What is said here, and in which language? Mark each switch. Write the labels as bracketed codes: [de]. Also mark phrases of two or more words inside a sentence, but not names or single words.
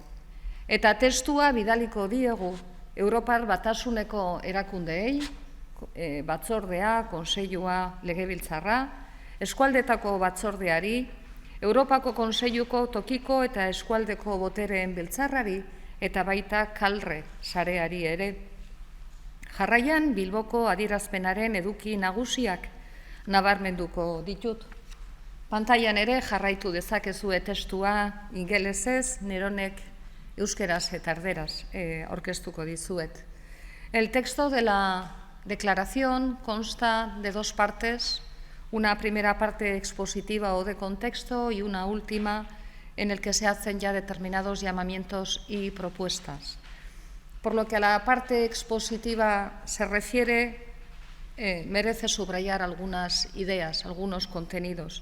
[eu] Eta testua bidaliko diegu Europar Batasuneko erakundeei, batzordea, konseilua, legebiltzarra, eskualdetako batzordeari, Europako Kontseiluko tokiko eta eskualdeko botereen biltzarrari eta baita kalre sareari ere. Jarraian Bilboko adierazpenaren eduki nagusiak nabarmenduko ditut. Pantailan ere jarraitu dezakezue testua ingelesez, neronek euskeraz eta erderaz aurkeztuko dizuet. [es] El texto de la declaración consta de 2 partes, una primera parte expositiva o de contexto y una última en el que se hacen ya determinados llamamientos y propuestas. Por lo que a la parte expositiva se refiere, merece subrayar algunas ideas, algunos contenidos.